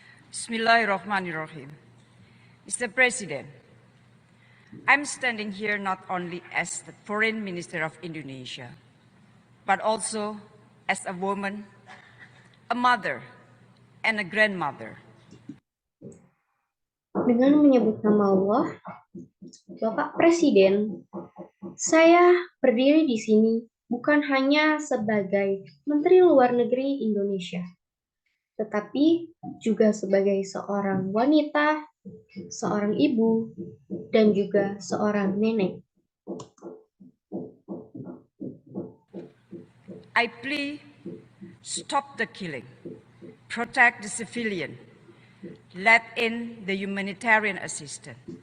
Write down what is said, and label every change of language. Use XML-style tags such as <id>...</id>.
<ar>Bismillahirrahmanirrahim. Mr.</ar> <en>President, I'm standing here not only as the Foreign Minister of Indonesia, but also as a woman, a mother, and a grandmother.</en> <id>Dengan menyebut nama Allah, Bapak Presiden, saya berdiri di sini bukan hanya sebagai Menteri Luar Negeri Indonesia, tetapi juga sebagai seorang wanita, seorang ibu, dan juga seorang nenek.</id> <en>I plea, stop the killing, protect the civilian, let in the humanitarian assistance.</en>